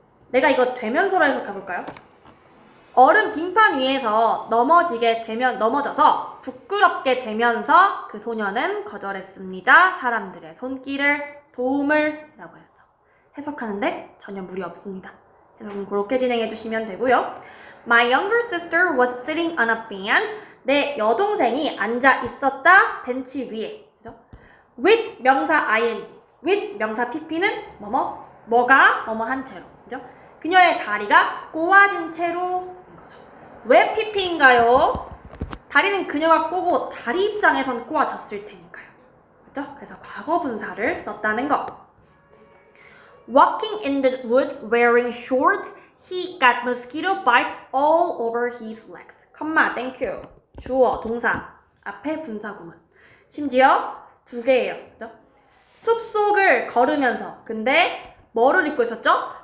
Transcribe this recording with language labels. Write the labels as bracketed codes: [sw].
[ko] 내가 이거 되면서로 해석해볼까요? 얼음 빙판 위에서 넘어져서 부끄럽게 되면서 그 소녀는 거절했습니다. 사람들의 손길을 도움을 라고 했어. 해석하는데 전혀 무리 없습니다. 그래서 그렇게 진행해 주시면 되고요. [en] My younger sister was sitting on a bench. [ko] 내 여동생이 앉아 있었다 벤치 위에. 그죠? with 명사 ing, with 명사 pp는 뭐가 한 채로. 그죠? 그녀의 다리가 꼬아진 채로인 거죠. 왜 pp인가요? 다리는 그녀가 꼬고 다리 입장에선 꼬아졌을 테니까요. 그죠? 그래서 과거 분사를 썼다는 거. [en] Walking in the woods wearing shorts, he got mosquito bites all over his legs. [ko] 컴마, [en] thank you. [ko] 주어, 동사, 앞에 분사 구문. 심지어 2개예요. 그죠? 숲속을 걸으면서, 근데 뭐를 입고 있었죠?